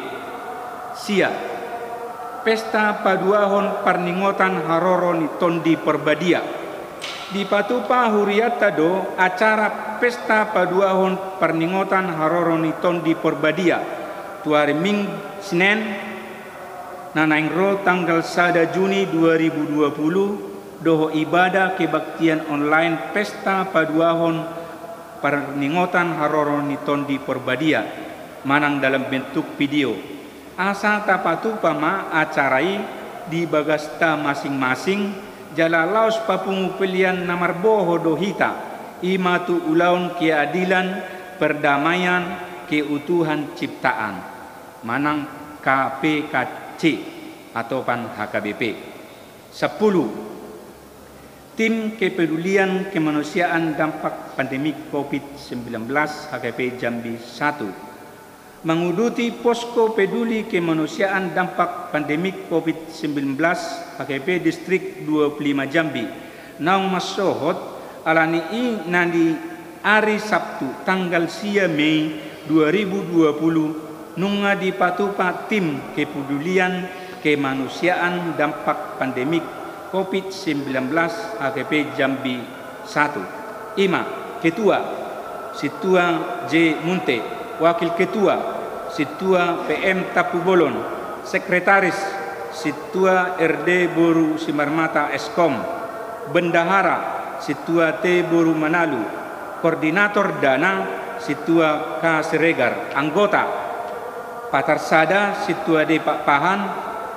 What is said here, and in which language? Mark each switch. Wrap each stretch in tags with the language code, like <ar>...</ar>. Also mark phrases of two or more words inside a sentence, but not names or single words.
<bbc>Sia pesta paduahon perningotan haroro ni tondi perbadia di Patupa huriata do acara pesta paduahon perningotan haroro ni tondi perbadia tu hari Minggu Senin nanaing ro tanggal 1 Juni 2020 doho</bbc> <id>ibadah kebaktian online</id> <bbc>pesta paduahon perningotan haroro ni tondi perbadia manang</bbc> <id>dalam bentuk video</id> <bbc>asa tapatu pama acarai di bagasta masing-masing jalalaos papungupilian namar boho dohita imatu ulaun</bbc> <id>keadilan perdamaian keutuhan ciptaan</id> <bbc>manang KPKC atau pan HKBP.</bbc> <id>10. Tim Kepedulian Kemanusiaan Dampak Pandemi COVID-19 HKP Jambi 1 menguduti posko peduli kemanusiaan dampak pandemik COVID-19 HKP Distrik 25 Jambi</id> <bbc>naung masohot alani i nandi hari Sabtu tanggal 4 Mei 2020 nunga di Patupa</bbc> <id>tim kepedulian kemanusiaan dampak pandemik COVID-19 HKP Jambi 1.</id> <bbc>Ima Ketua Situa J.</bbc> <id>Munte, Wakil Ketua Situa PM Tapu Bolon, Sekretaris Situa RD Boru Simarmata Eskom, Bendahara Situa T Boru Manalu, Koordinator Dana Situa K Siregar, Anggota Patarsada Situa D Pak Pahan,</id>